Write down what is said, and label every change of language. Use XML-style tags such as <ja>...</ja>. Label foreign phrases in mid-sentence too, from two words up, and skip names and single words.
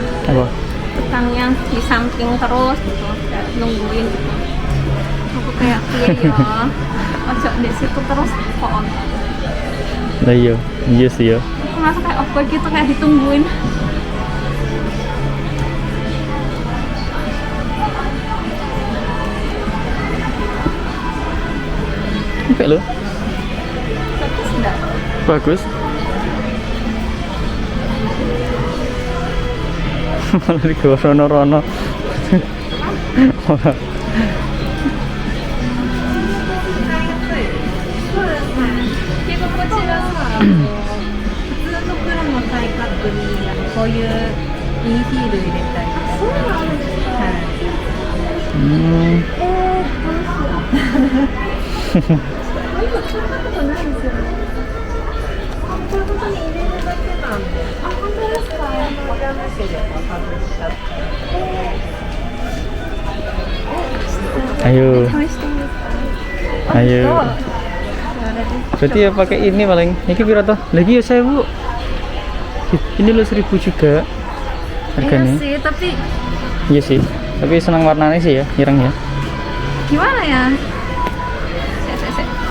<id>Apa? tukang yang di samping terus gitu, kayak nungguin gitu. Aku kayak</id> <jv>piye ya, ojo</jv> <id>di situ terus kok. Lah iya sih ya. Aku merasa kayak awkward gitu, kayak ditungguin.</id> <jv>Apik loh.</jv> <id>Bagus enggak?</id> <jv>Bagus. Malah digawa rono-rono.</jv> <id>Malah.</id> <ja>着心地はさ、普通の黒のタイカップにこういうミニヒール入れたい。そうなんですか。はい。今使ったことないんですよね。こういうことに入れるだけなんで。あ、本当ですか。これはなしで外しちゃって。</ja> <id>Ayo.</id> <ja>試していいですか。</ja> <id>Ayo. Berarti ya pakai ini paling. Ini</id> <jv>piro toh?</jv> <id>Lagi ya 1000. Ini lo 1000 juga harganya. Iya sih, tapi Iya sih. Tapi senang warnanya sih ya, ireng ya. gimana ya? Sek.</id>